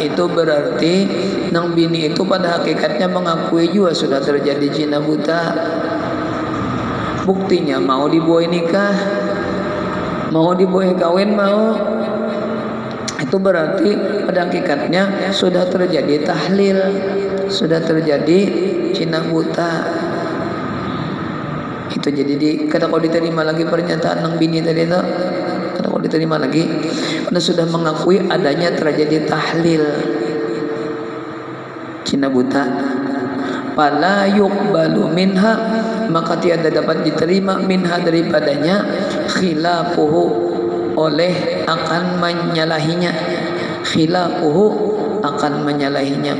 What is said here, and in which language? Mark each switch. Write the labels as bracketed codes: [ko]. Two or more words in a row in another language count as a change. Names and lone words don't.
[id] Itu berarti nang bini itu pada hakikatnya mengakui juga sudah terjadi cina buta. Buktinya mau dibuai nikah, mau dibuai kawin, mau. Itu berarti pada hakikatnya sudah terjadi tahlil, sudah terjadi cina buta. Itu jadi kada kau diterima lagi pernyataan nang bini tadi itu. Kada kau diterima lagi karena sudah mengakui adanya terjadi tahlil. cina buta, [ar] فلا يقبل منها, [id] maka tiada dapat diterima minha daripadanya, khilafuhu oleh akan menyalahinya, khilafuhu akan menyalahinya.